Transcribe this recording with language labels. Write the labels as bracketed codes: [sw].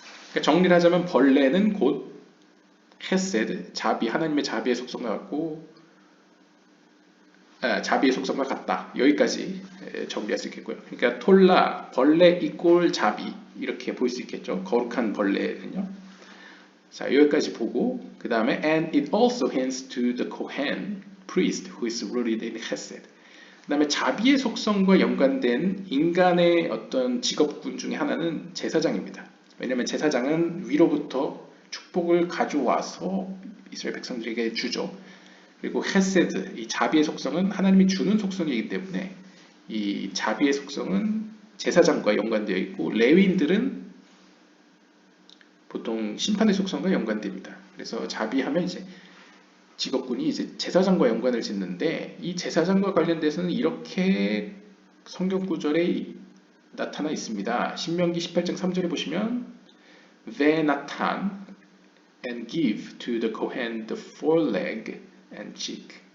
[ko] 그러니까 정리를 하자면 벌레는 곧 헤세드, 자비, 하나님의 자비의 속성과 같고 자비의 속성과 같다. 여기까지 정리할 수 있겠고요. 그러니까 톨라, 벌레 이꼴 자비 이렇게 볼 수 있겠죠. 거룩한 벌레는요. 자, 여기까지 보고 그 다음에 [en] and it also hints to the Kohen priest who is rooted in Hesed. [ko] 그 다음에 자비의 속성과 연관된 인간의 어떤 직업군 중에 하나는 제사장입니다. 왜냐하면 제사장은 위로부터 축복을 가져와서 이스라엘 백성들에게 주죠. 그리고 헤세드, 이 자비의 속성은 하나님이 주는 속성이기 때문에 이 자비의 속성은 제사장과 연관되어 있고 레위인들은 보통 심판의 속성과 연관됩니다. 그래서 자비하면 이제 직업군이 이제 제사장과 연관을 짓는데 이 제사장과 관련돼서는 이렇게 성경 구절에 나타나 있습니다. 신명기 18장 3절에 보시면 [en] Venatan and give to the Kohen the foreleg and cheek.